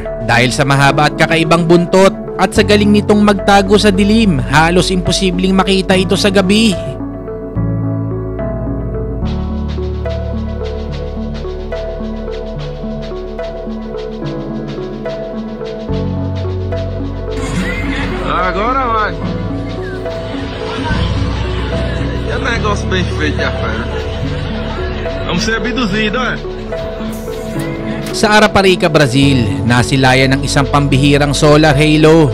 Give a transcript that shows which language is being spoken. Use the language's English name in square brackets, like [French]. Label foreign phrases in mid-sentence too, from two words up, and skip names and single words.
[Filipino] Dahil sa mahaba at kakaibang buntot at sa galing nitong magtago sa dilim, halos imposibleng makita ito sa gabi. [Portuguese] Agora vai. Que negócio bem feito, rapaz. Vamos ser abduzidos, eh? [Filipino] Sa Araparica, Brazil, nasilayan ng isang pambihirang solar halo.